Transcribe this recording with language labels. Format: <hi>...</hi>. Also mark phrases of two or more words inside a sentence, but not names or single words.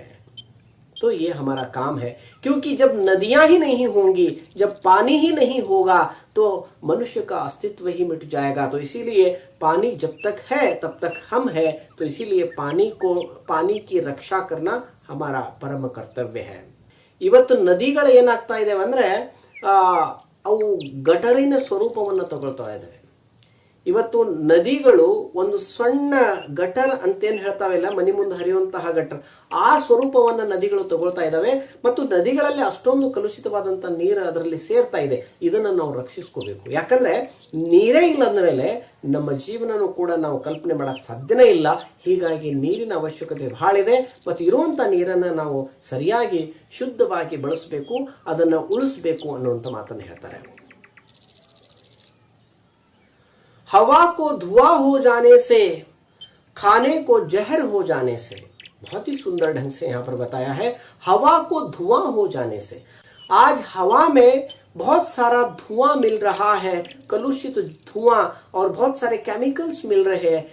<hi>तो ये हमारा काम है, क्योंकि जब नदियां ही नहीं होंगी, जब पानी ही नहीं होगा, तो मनुष्य का अस्तित्व ही मिट जाएगा. तो इसीलिए पानी जब तक है तब तक हम है. तो इसीलिए पानी की रक्षा करना हमारा परम कर्तव्य है.</hi> <kn>ಇವತ್ತು ನದಿಗಳು ಏನಾಗ್ತಾ ಇದಾವೆ ಅಂದ್ರೆ ಅವು ಗಟರಿನ ಸ್ವರೂಪವನ್ನು ತಗೊಳ್ತಾ ಇದ್ದಾವೆ. ಇವತ್ತು ನದಿಗಳು ಒಂದು ಸಣ್ಣ ಗಟರ್ ಅಂತೇನು ಹೇಳ್ತಾವೆಲ್ಲ, ಮನೆ ಮುಂದೆ ಹರಿಯುವಂತಹ ಗಟರ್, ಆ ಸ್ವರೂಪವನ್ನು ನದಿಗಳು ತಗೊಳ್ತಾ ಇದ್ದಾವೆ. ಮತ್ತು ನದಿಗಳಲ್ಲಿ ಅಷ್ಟೊಂದು ಕಲುಷಿತವಾದಂಥ ನೀರು ಅದರಲ್ಲಿ ಸೇರ್ತಾ ಇದೆ. ಇದನ್ನು ನಾವು ರಕ್ಷಿಸ್ಕೋಬೇಕು. ಯಾಕಂದ್ರೆ ನೀರೇ ಇಲ್ಲ ಅಂದ ಮೇಲೆ ನಮ್ಮ ಜೀವನನೂ ಕೂಡ ನಾವು ಕಲ್ಪನೆ ಮಾಡಕ್ಕೆ ಸಾಧ್ಯನೇ ಇಲ್ಲ. ಹೀಗಾಗಿ ನೀರಿನ ಅವಶ್ಯಕತೆ ಬಹಳ ಇದೆ. ಮತ್ತು ಇರುವಂಥ ನೀರನ್ನು ನಾವು ಸರಿಯಾಗಿ ಶುದ್ಧವಾಗಿ ಬಳಸಬೇಕು, ಅದನ್ನು ಉಳಿಸ್ಬೇಕು ಅನ್ನುವಂಥ ಮಾತನ್ನು ಹೇಳ್ತಾರೆ.</kn> <hi>हवा को धुआं हो जाने से, खाने को जहर हो जाने से, बहुत ही सुंदर ढंग से यहां पर बताया है, हवा को धुआं हो जाने से। आज हवा में बहुत सारा धुआं मिल रहा है, कलुषित धुआं, और बहुत सारे केमिकल्स मिल रहे हैं।</hi>